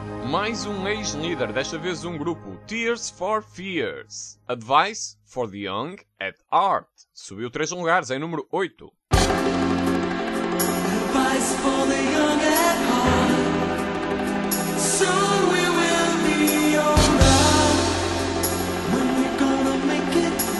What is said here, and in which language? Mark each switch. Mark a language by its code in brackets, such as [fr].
[pt] Mais um ex-líder, desta vez um grupo, Tears for Fears. [en] Advice for the Young at Heart. [pt] Subiu 3 lugares, em número 8. [en] Advice for the Young at Heart. So we will be alright. When we're gonna make it